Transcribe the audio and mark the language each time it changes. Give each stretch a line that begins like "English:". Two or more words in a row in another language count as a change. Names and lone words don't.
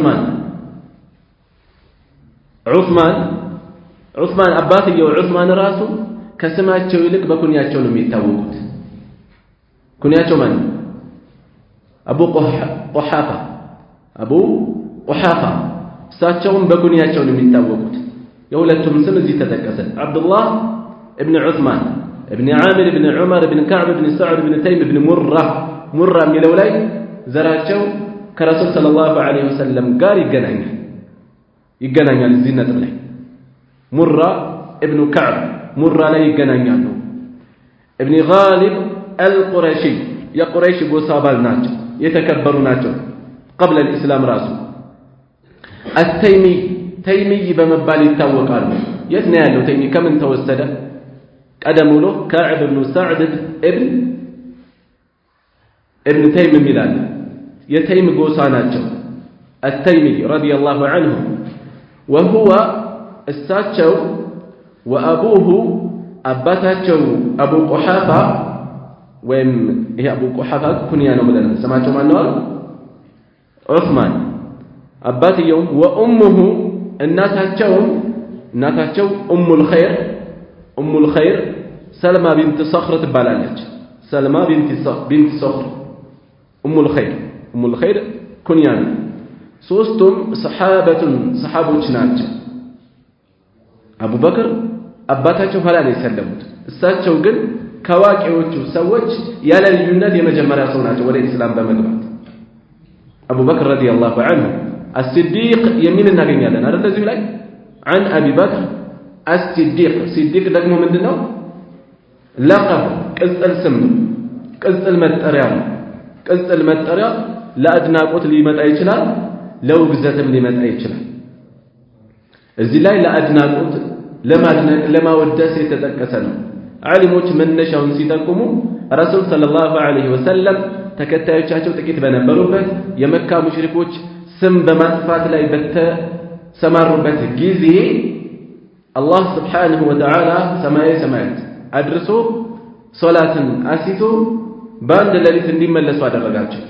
Amharic: ዑስማን አባትየው ዑስማን ራሱ ከስማቸው ይልቅ በኩንያቸው ነው የሚታወቁት ኩንያቸው ማን አቡ ቁሐፋ እሳቸውም በኩንያቸው ነው የሚታወቁት የሁለቱም ስም እዚህ ተጠቀሰ አብዱላህ
Arabic: ابن عثمان ابن عامر ابن عمر ابن كعب ابن سعد ابن تيم ابن مرة
Amharic: የሚለው ላይ ዘራቸው ከረሱል
Arabic: صلى الله عليه وسلم
Amharic: ጋር ይገናኛል እዚህ ነጥብ ላይ ሙራ
Arabic: ابن كعب
Amharic: ሙራ ላይ ይገናኛሉ
Arabic: ابن غالب القرشي
Amharic: የቁረይሽ ጎሳ አባል ናቸው የተከበሩ ናቸው
Arabic: قبل الاسلام
Amharic: ራሱ التيمي በመባል ይታወቃሉ የት ነው ያለው ተይሚ ከምን ተወሰደ ቀደም ብሎ
Arabic: كعب بن سعد ابن تيم
Amharic: ሚላል የተይም ጎሳ ናቸው
Arabic: التيمي رضي الله عنه وهو
Amharic: እሳቸው وابوه አባታቸው አቡ ቁሐፋ ወይም ይሄ አቡ ቁሐፋ ኩንያ ነው ብለናል ስማቸው ማን ነው ዑስማን አባትየው ወኡሙሁ እናታቸው ኡሙል ኸይር ሰልማ ቢንት ሰኽር ትባላለች ሰልማ ቢንት ሰኽር ኡሙል ኸይር ኩንያ ነው ሶስቱም ሰሃቦች ናቸው አቡበክር አባታቸው ኋላ ነው የሰለሙት እሳቸው ግን ከዋቂዎቹ ሰዎች ያለ ልዩነት የመጀመሪያ ሰው ናቸው ወደ እስላም በመግባት አቡበክር
Arabic: رضي الله عنه الصديق يمين
Amharic: እናገኛለን አይደል እዚህ ላይ
Arabic: عن ابي بكر الصديق صديق
Amharic: ደግሞ ምንድነው لقب ቅጽል ስም ቅጽል መጠሪያ ለአድናቆት ሊመጣ ይችላል ለውግዘትም ሊመጣ ይችላል እዚህ ላይ ለአድናቆት ለማወደስ የተጠቀሰ ነው ዓሊሞች መነሻውን ሲጠቁሙ ረሱል
Arabic: صلى الله عليه وسلم
Amharic: ተከታዮቻቸው ጥቂት በነበሩበት የመካ ሙሽሪኮች ስም በማጥፋት ላይ በተሰማሩበት ጊዜ አላህ
Arabic: سبحانه وتعالى
Amharic: ሰማያት አድርሶ ሶላትን አሲቶ በአንድ ሌሊት እንዲመለሱ አደረጋቸው